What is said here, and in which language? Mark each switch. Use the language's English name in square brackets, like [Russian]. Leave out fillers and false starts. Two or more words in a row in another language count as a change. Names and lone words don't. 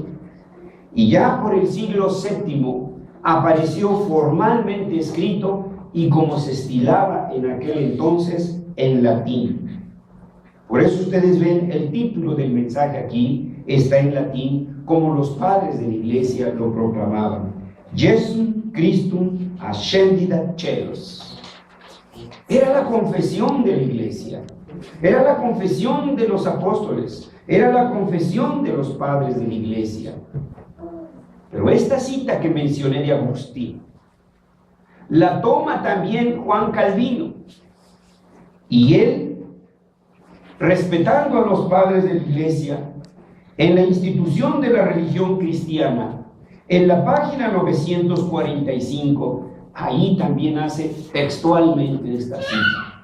[Spanish] Y ya por el siglo VII apareció formalmente escrito, y como se estilaba en aquel entonces, en latín. Por eso ustedes ven el título del mensaje aquí, está en latín, como los padres de la iglesia lo proclamaban: [Latin] Jesum Christum ascendit ad caelos. [Spanish] Era la confesión de la iglesia, era la confesión de los apóstoles, era la confesión de los padres de la iglesia. Pero esta cita que mencioné de Agustín la toma también Juan Calvino, y él, respetando a los padres de la iglesia, en la institución de la religión cristiana, en la página 945, ahí también hace textualmente esta cita.